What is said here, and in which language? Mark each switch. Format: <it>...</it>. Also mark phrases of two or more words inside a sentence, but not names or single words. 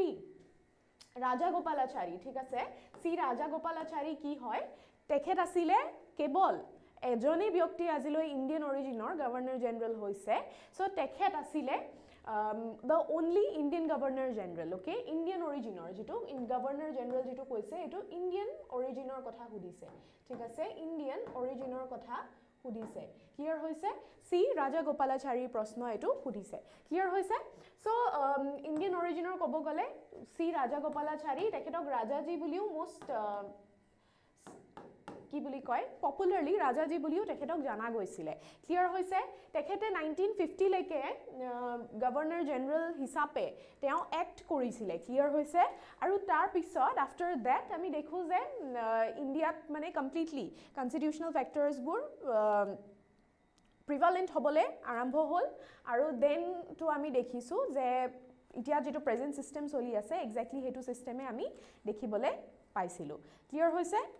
<as>3 ৰাজা গোপালাচাৰী ঠিক আছে সি ৰাজা গোপালাচাৰী কি হয় তেখেত আছিলে কেৱল এজনে ব্যক্তি আজিলৈ ইণ্ডিয়ান অৰিজিনৰ গভৰ্ণৰ জেনাৰেল হৈছে সো তেখেত আছিলে</as> <en>the only Indian Governor General okay Indian originer</en> <as>যিটো</as> <en>Governor General</en> <as>যিটো কৈছে এইটো</as> <en>Indian originer</en> <as>কথা সুধিছে ঠিক আছে</as> <en>Indian originer</en> <as>কথা সুধিছে ক্লিয়াৰ হৈছে C Raja Gopalachari প্ৰশ্ন এইটো সুধিছে ক্লিয়াৰ হৈছে ছো</as> <en>Indian originer</en> <as>kobo gole C Raja Gopalachari tekhetok rajaji buliu most কি বুলি কয় পপুলাৰলি ৰাজাজী বুলিও তেখেতক জানা গৈছিলে ক্লিয়াৰ হৈছে তেখেতে 1950 লৈকে গভৰ্ণৰ জেনাৰেল হিচাপে তেওঁ এক্ট কৰিছিলে ক্লিয়াৰ হৈছে আৰু তাৰ পিছত</as> <en>after that</en> <as>আমি দেখো যে ইণ্ডিয়াত মানে</as> <en>completely constitutional factors</en> <as>বোৰ প্ৰিভালেন্ট হ'বলে আৰম্ভ হ'ল আৰু</as> <en>then too</en> <as>আমি দেখিছো যে ইতিয়া যেটো</as> <en>present system</en> <as>চলি আছে এক্স্যাক্টলি হেতু সিস্টেমে আমি দেখিবলে পাইছিলো ক্লিয়াৰ হৈছে</as>